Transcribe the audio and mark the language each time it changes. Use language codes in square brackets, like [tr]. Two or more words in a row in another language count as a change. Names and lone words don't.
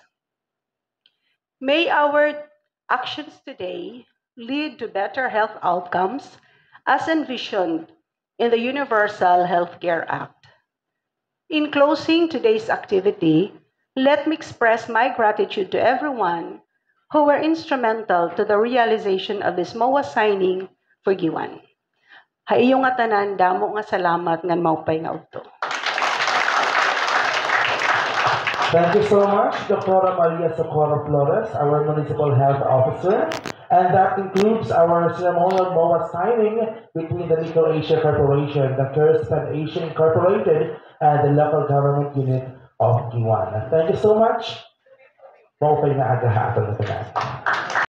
[en] May our actions today lead to better health outcomes as envisioned in the Universal Healthcare Act. In closing today's activity, let me express my gratitude to everyone who were instrumental to the realization of this MOA signing for Giwan. [war] Haiyong nga tanan, damo nga salamat ngan maupay nga udto. [en] Thank you so much, Dr. Maria Socorro Flores, our Municipal Health Officer. And that concludes our ceremonial MOA signing between the Nickel Asia Corporation, the Kerspan Asia Incorporated, and the local government unit of Giwan. Thank you so much. [war] Maupay na agahapon na tanan.